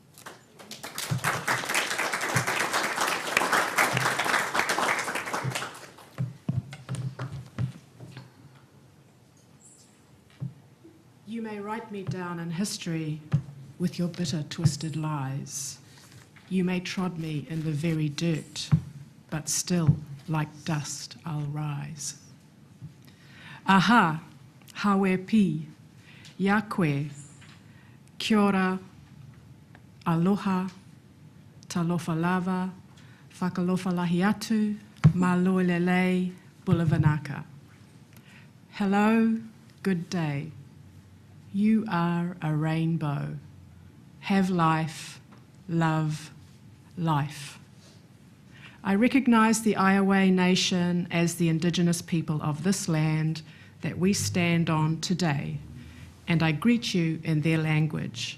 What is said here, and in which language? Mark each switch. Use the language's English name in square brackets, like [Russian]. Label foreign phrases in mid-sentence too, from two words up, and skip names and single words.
[English] You may write me down in history with your bitter, twisted lies. You may trod me in the very dirt, but still, like dust, I'll rise. [Māori] Aha, hawe pi, yakwe, kia ora, aloha, [Samoan] talofa lava, [Niuean] whakalofa lahi atu, [Tongan] malo lelei, [Samoan] bulavanaka. [English] Hello, good day. You are a rainbow. Have life, love, life. I recognize the Iowa Nation as the indigenous people of this land that we stand on today, and I greet you in their language.